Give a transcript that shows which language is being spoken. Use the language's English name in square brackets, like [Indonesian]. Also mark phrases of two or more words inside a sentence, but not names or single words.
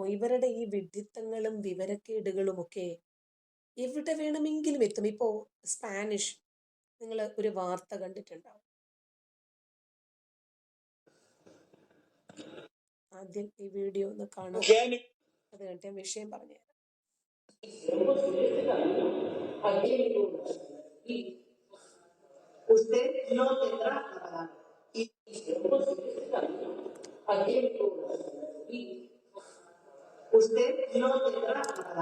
[Malayalam] ഇവരുടെ ഈ വിഡ്ഢിത്തങ്ങളും വിവരക്കേടുകളും ഒക്കെ എവിടെ വേണമെങ്കിലും എത്തും. ഇപ്പോ സ്പാനിഷ്, നിങ്ങൾ ഒരു വാർത്ത കണ്ടിട്ടുണ്ടാവും. ആദ്യം ഈ വീഡിയോ ഒന്ന് കാണാം, അത് കണ്ടിട്ട് വിഷയം പറഞ്ഞുതരാം. [Spanish] Usted no tendrá la palabra. Y usted no tendrá la palabra.